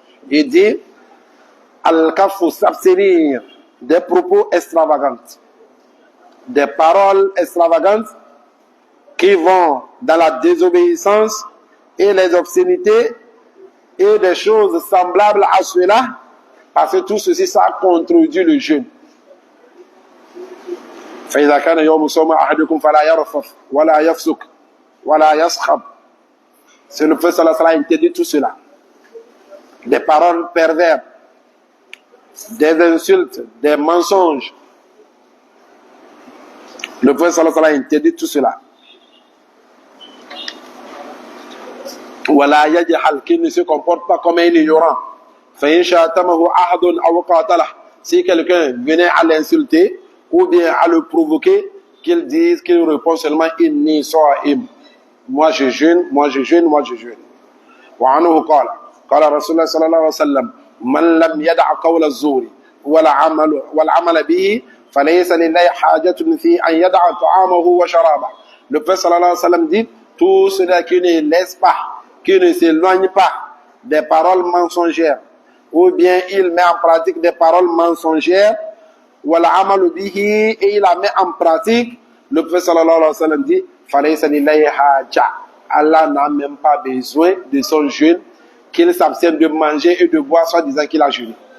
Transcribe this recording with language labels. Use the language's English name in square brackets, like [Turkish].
[French] Il dit al-kaffu, s'abstenir des propos extravagants, des paroles extravagantes qui vont dans la désobéissance et les obscénités et des choses semblables à cela, parce que tout ceci, ça contredit le jeûne. [Arabic] فإذا كان يوم صوم أحدكم فلا يرفث ولا يفسق ولا يصخب. [French] C'est le prophète sallallahu alayhi wa sallam interdit tout cela. Des paroles perverses, des insultes, des mensonges. Le prophète sallallahu alayhi wa sallam interdit tout cela. [Arabic] ولا يجحل, [French] qu'il ne se comporte pas comme un ignorant. [Arabic] فإن شاتمه أحد أو قاتله, [French] si quelqu'un venait à l'insulter ou bien à le provoquer, qu'il dise, qu'il répond seulement [Arabic] inni صائم, [French] moi je jeûne, moi je jeûne, moi je jeûne. [Arabic] وعنه قال قال رسول الله صلى الله عليه وسلم من لم يدع قول الزور والعمل به فليس لله حاجة في أن يدع طعامه وشرابه. [French] Le prophète [Arabic] صلى الله عليه وسلم [French] dit, tout cela qui ne laisse pas, qui ne s'éloigne pas des paroles mensongères, ou bien il met en pratique des paroles mensongères, et il la met en pratique, le prophète sallallahu alayhi wa sallam dit, Allah n'a même pas besoin de son jeûne, qu'il s'abstienne de manger et de boire, soit disant qu'il a jeûné.